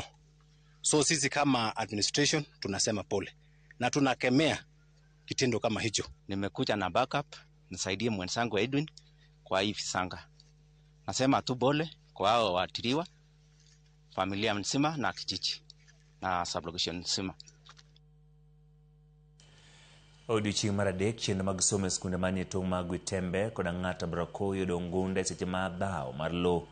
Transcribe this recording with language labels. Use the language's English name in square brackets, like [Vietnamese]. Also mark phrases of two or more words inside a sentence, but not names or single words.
[Swahili] So sisi kama administration tunasema pole na tunakemea kitendo kama hicho. Nimekuja na backup nisaidie mwenzangu Edwin kwa hii visanga. Nasema tu pole kwa hao waathiriwa, familia mzima na kijiji na sublocation mzima. [Luo (Kenya and Tanzania)] Odiochieng' mar adek chenro mag somo e skunde manie tong' mag Witembe kod Ang'ata Brakoi yudo ngunde seche ma dhawo mar lowo